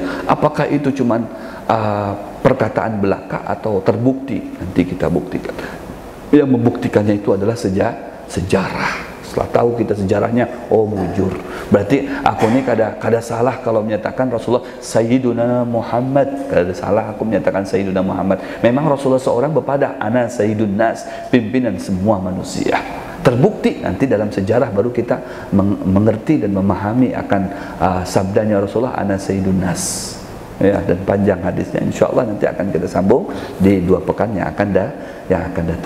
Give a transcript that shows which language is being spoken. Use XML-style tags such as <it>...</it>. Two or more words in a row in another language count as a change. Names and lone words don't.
<id>Apakah itu cuman perkataan belaka atau terbukti? Nanti kita buktikan. Yang membuktikannya itu adalah sejarah. Setelah tahu kita sejarahnya, oh mujur. Berarti aku ini kada salah kalau menyatakan Rasulullah Sayyiduna Muhammad. Kada salah aku menyatakan Sayyiduna Muhammad. Memang Rasulullah seorang bepada</id> <ar>ana Sayyidun Nas,</ar> <id>pimpinan semua manusia. Terbukti nanti dalam sejarah baru kita mengerti dan memahami akan sabdanya Rasulullah</id> <ar>ana Sayyidun Nas.</ar> <id>Ya, dan panjang hadisnya. Insyaallah nanti akan kita sambung di 2 pekan yang akan datang.</id>